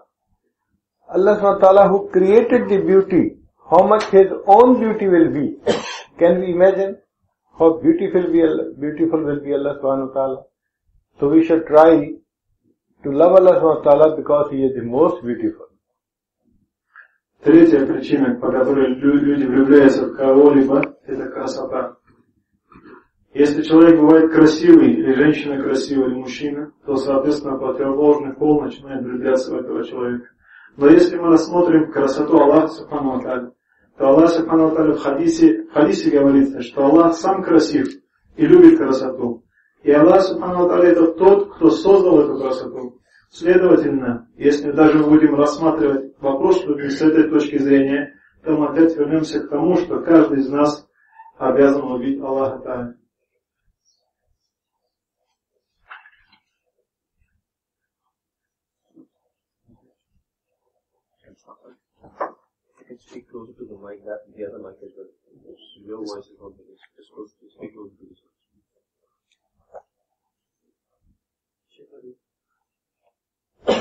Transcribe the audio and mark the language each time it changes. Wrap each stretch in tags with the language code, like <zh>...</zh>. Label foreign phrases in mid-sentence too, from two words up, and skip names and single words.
<ar>الله سبحانه وتعالى</ar> <en>who created the beauty, how much His own beauty will be. Can we imagine how beautiful will be</en> <ar>الله سبحانه وتعالى?</ar> <en>So we should try to love</en> <ar>الله سبحانه وتعالى</ar> <en>because He is the most beautiful.</en> <ru>Третья причина, по которой люди влюбляются в кого-либо, это красота. Если человек бывает красивый, или женщина красивая, или мужчина, то, соответственно, противоположный пол начинает влюбляться в этого человека. Но если мы рассмотрим красоту</ru> <ar>الله سبحانه وتعالى,</ar> <ru>то</ru> <ar>الله سبحانه وتعالى</ar> <ru>в хадисе говорится, что Аллах сам красив и любит красоту. И</ru> <ar>الله سبحانه وتعالى</ar> <ru>это тот, кто создал эту красоту. Следовательно, если даже мы будем рассматривать вопрос с этой точки зрения, то мы опять вернемся к тому, что каждый из нас обязан любить</ru> <ar>الله تعالى.</ar> <en>Speak closer to the mic, that the other mic as well. Your voice is not very just close to speak closer to this one.</en>